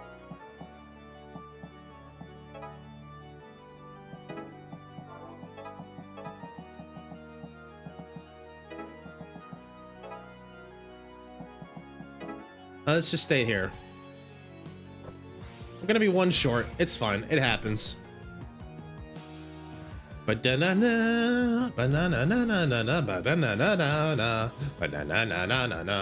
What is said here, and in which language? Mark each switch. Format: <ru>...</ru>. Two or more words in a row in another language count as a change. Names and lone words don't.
<en>Let's just stay here. I'm gonna be one short. It's fine. It happens. Ba-da-na-na, ba-na-na-na-na-na, ba-da-na-na-na-na, ba-na-na-na-na-na.</en>